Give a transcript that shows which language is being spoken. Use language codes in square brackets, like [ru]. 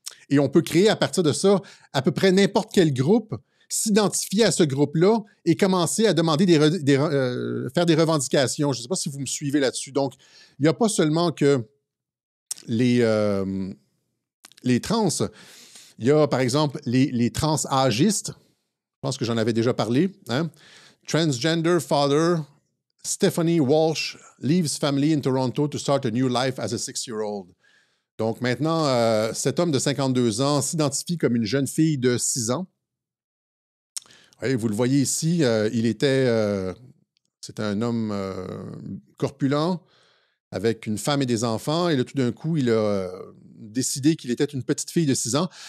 [fr] Et on peut créer à partir de ça à peu près n'importe quel groupe, s'identifier à ce groupe-là et commencer à demander faire des revendications. Je ne sais pas si vous me suivez là-dessus. Donc, il n'y a pas seulement que les trans. Il y a, par exemple, les trans-âgistes. Je pense que j'en avais déjà parlé. Hein? [en] Transgender father Stephanie Walsh leaves family in Toronto to start a new life as a 6-year-old. [fr] Donc maintenant, cet homme de 52 ans s'identifie comme une jeune fille de 6 ans. Oui, vous le voyez ici, c'était un homme corpulent avec une femme et des enfants. Et là, tout d'un coup, il a décidé qu'il était une petite fille de 6 ans.